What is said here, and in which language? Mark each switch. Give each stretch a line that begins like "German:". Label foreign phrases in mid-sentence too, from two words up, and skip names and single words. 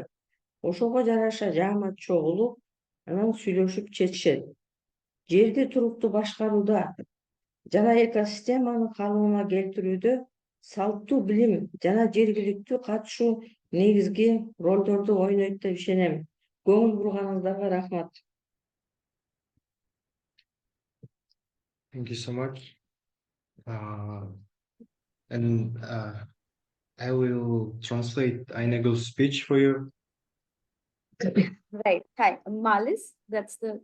Kyrgyz: Ошого жараша жаамат чогулуп, анан сүйлөшүп чечишет. Жерди туруктуу башкарууда жана экосистеманы калыбына келтирүүдө салттуу билим жана жергиликтүү катышуу негизги ролдорду ойнойт деп ишенем. Көңүл бурганыңыздарга рахмат.
English: Thank you so much. And I will translate Ainagul's speech for you. Right. Hi, Malis. That's the.